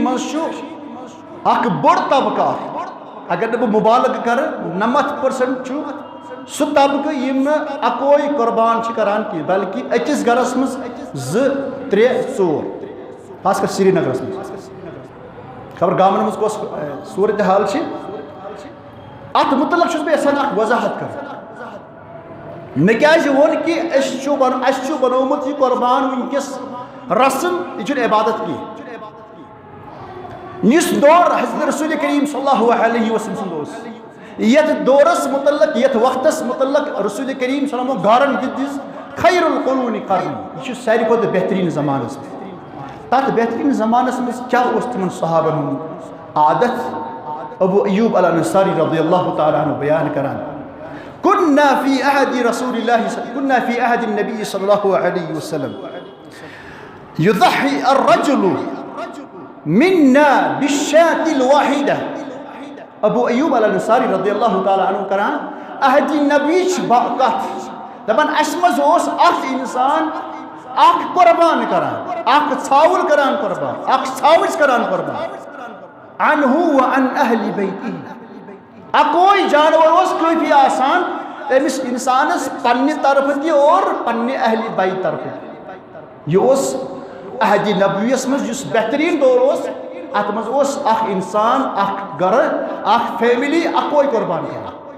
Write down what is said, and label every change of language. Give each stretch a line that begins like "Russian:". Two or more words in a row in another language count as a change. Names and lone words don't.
Kashmiri: منٛز چھُ اکھ بوٚڑ طبقہٕ اکھ اگر نہٕ بہٕ مُبالغہٕ کرٕ 90% چھُ سُہ طبقہٕ یِم نہٕ اکوے قۄربان چھِ کران کینٛہہ بلکہِ أکِس گرس منٛز 2 3 4 خاص کر سرینگرس منٛز خبر گامن منٛز کۄس صوٗرتِ حال چھِ اتھ متعلق چھُس بہٕ یژھان اکھ وضاحت کرٕنۍ مےٚ کیٛازِ ووٚن کہِ اسہِ چھُ بنومُت یہِ قۄربان وٕنکیٚس رسم یہِ چھُنہٕ عبادت کینٛہہ یُس دور حضرت رسول کریم
Arabic: صلی اللہ علیہ وسلم
Kashmiri: سُنٛد اوس یتھ دورس متعلق یتھ وقتس متعلق رسول کریم
Arabic: صلی اللہ علیہ وسلم
Kashmiri: گارنٹی دِژ
Arabic: خیر القرون قرنی
Kashmiri: یہِ چھُ ساروی کھۄتہٕ بہتریٖن زمانس منٛز تتھ بہتریٖن زمانس منٛز کیٛاہ اوس تِمن صحابن ہُنٛد عادت ابو ایوب الانصاری
Arabic: رضی اللہ تعالیٰ عنہ
Kashmiri: بیان کران
Arabic: كنا في عهد النبي صلى الله عليه وسلم يضحي الرجل منا بالشاة الواحدة
Kashmiri: ابو ایوب الانصاری
Arabic: رضی اللہ تعالیٰ عنہ
Kashmiri: کران عہد نبی کتھ دپان اس منٛز اوس اکھ انسان اکھ قۄربان کران اکھ ژھاوُل کران قۄربان اکھ ژھاوٕج کران قۄربان
Arabic: عنہ وعن اہل بیتہ
Kashmiri: اکوے جانور اوس کٲفی آسان أمِس انسانس پننہِ طرفہٕ تہِ اور پننہِ اہل بیت طرفہٕ تہِ یہِ اوس عہدِ نبویس منٛز یُس بہتریٖن دور اوس اتھ منٛز اوس اکھ انسان اکھ گرٕ اکھ فیملی اکوے قۄربان کران